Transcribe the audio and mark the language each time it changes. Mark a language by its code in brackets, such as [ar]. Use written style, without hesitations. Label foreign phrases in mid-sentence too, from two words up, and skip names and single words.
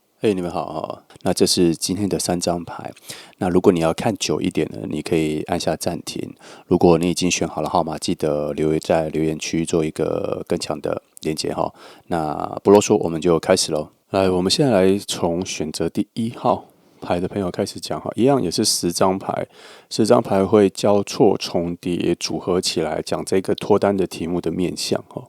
[zh] 你們好哈。那這是今天的3張牌。那如果你要看久一點呢，你可以按下暫停。如果你已經選好了號碼，記得在留言區做一個更強的連結哈。那不囉嗦，我們就開始嘍。來，我們現在來從選擇第1號牌的朋友開始講哈。一樣也是10張牌，10張牌會交錯重疊組合起來講這個脫單的題目的面向哈。